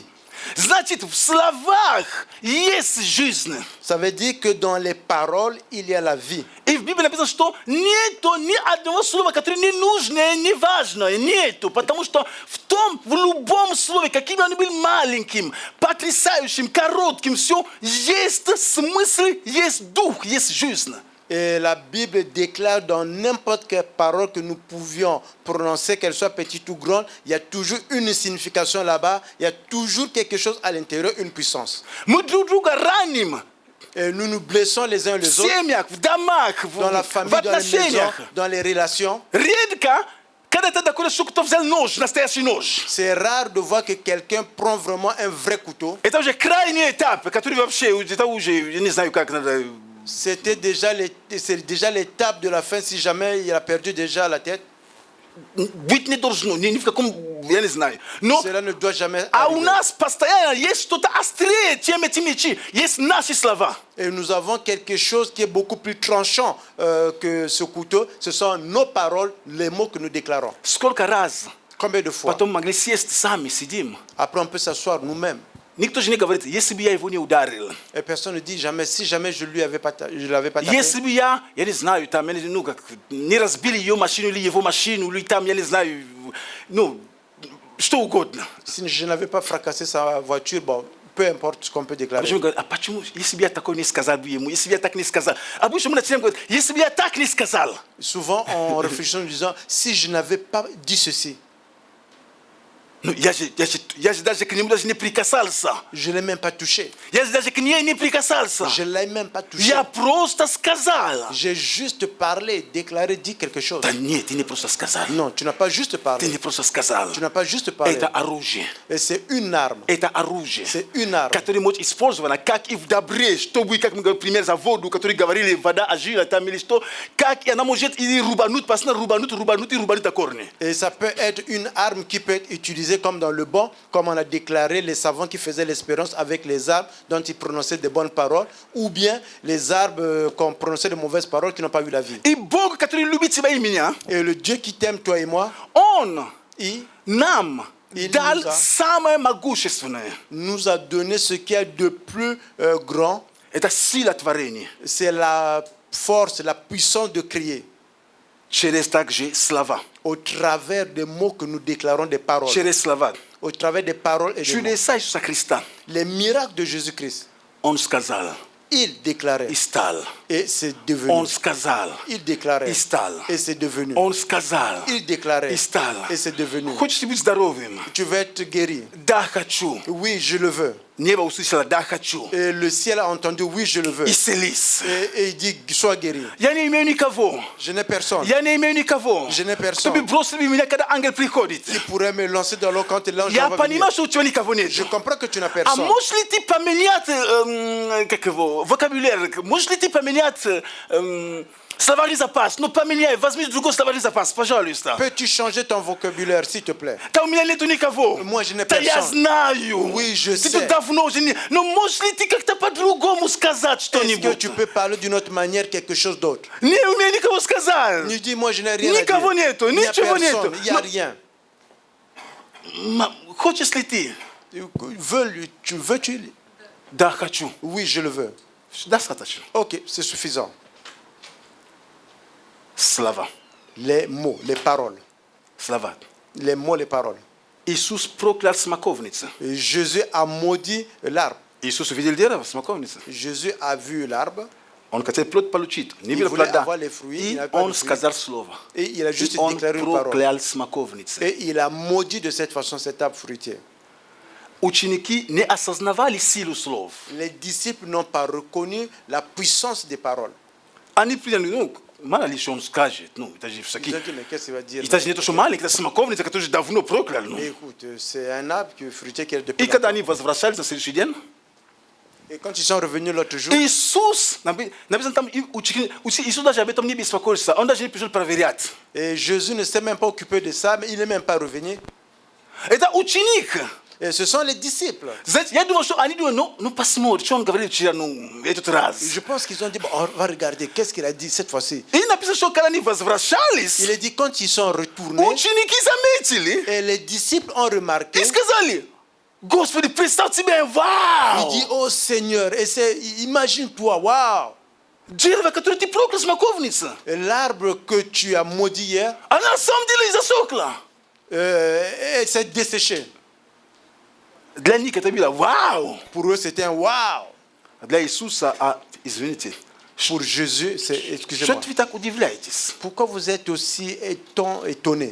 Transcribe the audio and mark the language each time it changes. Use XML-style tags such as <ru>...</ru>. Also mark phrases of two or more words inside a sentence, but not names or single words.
<ru>Значит, в словах есть жизнь.</ru> <fr>Ça veut dire que dans les paroles, il y a la vie.</fr> <ru>И в Библии написано, что нету ни одного слова, которое не нужное, не важное. Нету. Потому что в любом слове, каким бы оно было маленьким, потрясающим, коротким, все есть смысл, есть дух, есть жизнь.</ru> <fr>Et la Bible déclare dans n'importe quelle parole que nous pouvions prononcer, qu'elle soit petite ou grande, il y a toujours une signification là-bas, il y a toujours quelque chose à l'intérieur, une puissance.</fr> <ru>Мы друг друга раним.</ru> <fr>Et nous nous blessons les uns</fr> <ru>В</ru> <fr>les autres,</fr> <ru>семьях, в домах,</ru> <fr>dans la</fr> <ru>в</ru> <fr>famille, dans les maisons,</fr> <ru>отношениях.</ru> <fr>dans les relations.</fr> <ru>Редко, когда ты такой, что кто взял нож, настоящий нож.</ru> <fr>C'est rare de voir que quelqu'un prend vraiment un vrai couteau.</fr> <ru>Это уже крайний этап, который вообще, это уже, я не знаю, как надо...</ru> <fr>C'est déjà l'étape de la fin si jamais il a perdu déjà la tête.</fr> <ru>Быть не должно, ни в каком, я не знаю. Но,</ru> <fr>Cela ne doit jamais</fr> <ru>а у</ru> <fr>arriver.</fr> <ru>нас постоянно есть что-то острее, чем эти мечи. Есть наши слова.</ru> <fr>Et nous avons quelque chose qui est beaucoup plus tranchant que ce couteau. Ce sont nos paroles, les mots que nous déclarons.</fr> <ru>Сколько раз</ru> <fr>Combien de fois?</fr> <ru>потом могли сесть сами, сидим.</ru> <fr>Après, on peut s'asseoir nous-mêmes.</fr> <ru>Никто же не говорит, если бы я его не ударил.</ru> <fr>Et personne ne dit jamais, si jamais je l'avais pas tapé.</fr> <ru>Если бы я не знаю, там, ну, как, не разбили ее машину или его машину, или там, я не знаю, ну, что угодно.</ru> <fr>Si je n'avais pas fracassé sa voiture, bon, peu importe ce qu'on peut déclarer.</fr> <ru>Обычно говорят, а почему, если бы я такое не сказал бы ему, если бы я так не сказал. Обычно мы начинаем говорить, если бы я так не сказал.</ru> <fr>Souvent, on réfléchit en disant, si je n'avais pas dit ceci,</fr> <ru>Ну, я же даже к нему даже не прикасался.</ru> <fr>je ne l'ai même pas touché.</fr> <ru>Я же даже к ней не прикасался.</ru> <fr>Je ne l'ai même pas touché.</fr> <ru>Я просто сказал.</ru> <fr>J'ai juste parlé, déclaré, dit quelque chose.</fr> <ru>Да нет, ты не просто сказал.</ru> <fr>Non, tu n'as pas juste</fr> <ru>Ты</ru> <fr>parlé.</fr> <ru>не просто сказал.</ru> <fr>Tu n'as pas juste parlé.</fr> <ru>Это оружие.</ru> <fr>Et c'est une arme.</fr> <ru>Это оружие,</ru> <fr>C'est une arme.</fr> <ru>которое может использовано как и в добре, чтобы, как мы говорим, пример за воду, который говорили, вода ожила, там или что, как и она может и рубануть, постоянно рубануть до корня.</ru> <fr>Et ça peut être une arme qui peut être utilisée comme dans le bon, comme on a déclaré les savants qui faisaient l'expérience avec les arbres dont ils prononçaient de bonnes paroles, ou bien les arbres qu'on prononçait de mauvaises paroles qui n'ont pas vu la vie.</fr> <ru>И Бог, который любит тебя и меня,</ru> <fr>Et le Dieu qui t'aime, toi et moi,</fr> <ru>Он</ru> <fr>il</fr> <ru>нам</ru> <fr>Il</fr> <ru>дал</ru> <fr>nous a-</fr> <ru>самое могущественное.</ru> <fr>nous a donné ce qu'il y a de plus grand,</fr> <ru>Это сила творения.</ru> <fr>c'est la force, la puissance de crier</fr> <ru>Через также слова.</ru> <fr>au travers des mots que nous déclarons, des paroles,</fr> <ru>Через слова.</ru> <fr>au travers des paroles et des mots.</fr> <ru>Чудеса Иисуса Христа.</ru> <fr>Les miracles de Jésus-Christ,</fr> <ru>Он сказал</ru> <fr>il déclarait</fr> <ru>и стал.</ru> <fr>et c'est devenu.</fr> <ru>Он сказал</ru> <fr>Il déclarait</fr> <ru>и стал.</ru> <fr>et c'est devenu.</fr> <ru>Он сказал</ru> <fr>Il déclarait</fr> <ru>и стал.</ru> <fr>et c'est devenu.</fr> <ru>Хочешь быть здоровым?</ru> <fr>Tu veux être guéri.</fr> <ru>Да, хочу.</ru> <fr>Oui, je le veux.</fr> <ru>Небо услышало, да, хочу.</ru> <fr>Et le ciel a entendu, oui, je le veux.</fr> <ru>Исцелись.</ru> <fr>Et il dit, sois guéri.</fr> <ru>Я не имею никого.</ru> <fr>Je n'ai personne.</fr> <ru>Я не имею никого.</ru> <fr>Je n'ai personne.</fr> <ru>Чтобы бросили меня, когда ангел приходит.</ru> <fr>Qui pourrait me lancer dans l'eau quand l'ange</fr> <ru>Я</ru> <fr>va venir.</fr> <ru>понимаю, что у тебя никого нет.</ru> <fr>Je comprends que tu n'as</fr> <ru>А</ru> <fr>personne.</fr> <ru>можешь ли ты поменять, как его, вокабуляр? Можешь ли ты поменять словарный запас? Ну, поменяй, возьми другой словарный запас, пожалуйста.</ru> <fr>Peux-tu changer ton vocabulaire, s'il te plaît?</fr> <ru>Да у меня нету никого.</ru> <fr>Moi, je n'ai</fr> <ru>Да я</ru> <fr>personne.</fr> <ru>знаю.</ru> <fr>Oui, je</fr> <ru>Ты</ru> <fr>sais.</fr> <ru>тут давно уже не... Но можешь ли ты как-то по-другому сказать</ru> <fr>Est-ce que</fr> <ru>что-нибудь?</ru> <fr>tu peux parler d'une autre manière, quelque chose d'autre?</fr> <ru>Не умею никого сказать.</ru> <fr>Il dit, moi, je n'ai rien à dire.</fr> <ru>Никого нету,</ru> <fr>Il n'y a</fr> <ru>ничего</ru> <fr>personne,</fr> <ru>нету.</ru> <fr>il n'y a rien.</fr> <ru>Хочешь ли ты?</ru> <fr>Veux-tu?</fr> <ru>Да, хочу.</ru> <fr>Oui, je le veux.</fr> <ru>Достаточно.</ru> <fr>Ok, c'est suffisant.</fr> <ru>Слова.</ru> <fr>Les mots, les paroles.</fr> <ru>Слова.</ru> <fr>Les mots, les paroles.</fr> <ru>Иисус проклял смоковницу.</ru> <fr>Et Jésus a maudit l'arbre.</fr> <ru>Иисус увидел дерево, смоковницу.</ru> <fr>Jésus a vu l'arbre</fr> <ru>Он хотел плод получить. Не</ru> <fr>Il</fr> <ru>видел</ru> <fr>voulait</fr> <ru>плода.</ru> <fr>avoir les fruits, il</fr> <ru>И</ru> <fr>n'avait pas</fr> <ru>он</ru> <fr>de fruits.</fr> <ru>сказал слово.</ru> <fr>et il a juste</fr> <ru>И он</ru> <fr>déclaré une parole.</fr> <ru>проклял смоковницу.</ru> <fr>Et il a maudit de cette façon cet arbre fruitier.</fr> <ru>Ученики не осознавали силу слов.</ru> <fr>Les disciples n'ont pas reconnu la puissance des paroles.</fr> <ru>Они приняли, ну, мало ли что он скажет. Ну, это же</ru> <fr>Ils</fr> <ru>всякие...</ru> <fr>ont dit, mais qu'est-ce qu'il va dire?</fr> <ru>Это же не то, что маленький, это смоковница, которую же давно проклял. Ну.</ru> <fr>Mais écoute, c'est un arbre fruitier qui est depuis</fr> <ru>И когда</ru> <fr>longtemps.</fr> <ru>они возвращались на следующий день,</ru> <fr>Et quand ils sont revenus l'autre jour,</fr> <ru>Иисус, написано там, Иисус даже об этом не беспокоился, он даже не пришел проверять.</ru> <fr>et Jésus ne s'est même pas occupé de ça, mais il n'est même pas revenu.</fr> <ru>Это ученик.</ru> <fr>Et ce sont les disciples.</fr> <ru>Знаете, я думал, что они думают, ну посмотрим, что он говорил вчера, ну, этот раз.</ru> <fr>Je pense qu'ils ont dit, bon, on va regarder, qu'est-ce qu'il a dit cette fois-ci.</fr> <ru>И написано, что когда они возвращались,</ru> <fr>Il a dit, quand ils sont retournés,</fr> <ru>ученики заметили</ru> <fr>et les disciples ont remarqué,</fr> <ru>и сказали, Господи, представь себе,</ru> <fr>il</fr> <ru>вау!</ru> <fr>dit, oh Seigneur, et imagine-toi, waouh,</fr> <ru>Дерево, которое ты проклял, смоковница,</ru> <fr>l'arbre que tu as maudit hier,</fr> <ru>она на самом деле засохла.</ru> <fr>s'est desséché.</fr> <ru>Для них это было вау.</ru> <fr>Pour eux, c'était un waouh.</fr> <ru>Для Иисуса, извините,</ru> <fr>Pour Jésus, c'est,</fr> <ru>что</ru> <fr>excusez-moi,</fr> <ru>вы так удивляетесь?</ru> <fr>pourquoi vous êtes aussi étonnés?</fr>